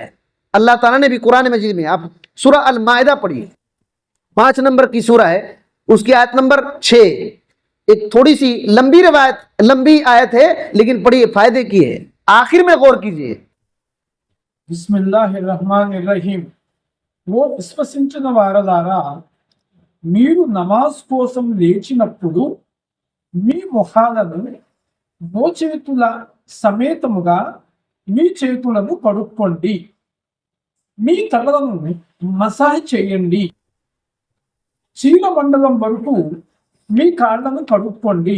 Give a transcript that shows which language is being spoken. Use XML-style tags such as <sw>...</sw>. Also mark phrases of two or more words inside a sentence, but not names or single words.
<ur>اللہ تعالیٰ نے بھی قرآن مجید میں، آپ سورہ المائدہ پڑھیے، 5 نمبر کی سورہ ہے، اس کی آیت نمبر 6، ایک تھوڑی سی لمبی آیت ہے لیکن پڑھیے، فائدے کی ہے، آخر میں غور کیجئے۔</ur> <ar>بسم اللہ الرحمن الرحیم.</ar> <te>ఓ విశ్వసించిన వారలారా, మీరు నమాజ్ కోసం లేచినప్పుడు మీ ముఖాలను మోచేతుల సమేతముగా మీ చేతులను కడుక్కోండి, మీ తలలను మసాజ్ చేయండి, చీలమండలం వరకు మీ కాళ్ళను కడుక్కోండి.</te>